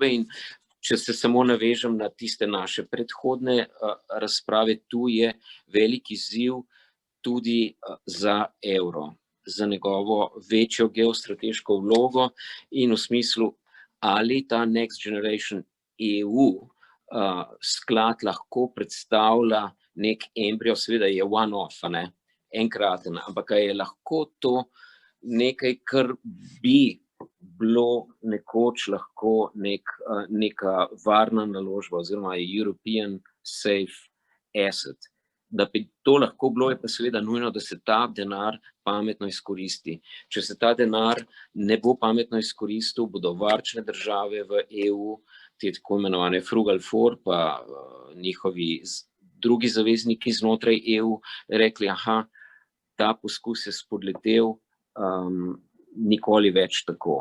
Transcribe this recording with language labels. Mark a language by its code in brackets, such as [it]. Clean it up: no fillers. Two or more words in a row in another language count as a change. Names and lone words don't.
[sl] In če se samo navežem na tiste naše predhodne razprave, tu je velik izziv tudi za evro, za njegovo večjo geostrateško vlogo in v smislu, ali ta Next Generation EU sklad lahko predstavlja nek embrio, seveda je one-off, enkraten, ampak je lahko to nekaj, kar bi bilo nekoč lahko neka varna naložba oziroma [en] European safe asset. [sl] Da bi to lahko bilo, je pa seveda nujno, da se ta denar pametno izkoristi. Če se ta denar ne bo pametno izkoristil, bodo varčne države v EU, te tako imenovane Frugal Four, pa njihovi drugi zavezniki znotraj EU rekli, ta poskus je spodletel, nikoli več tako.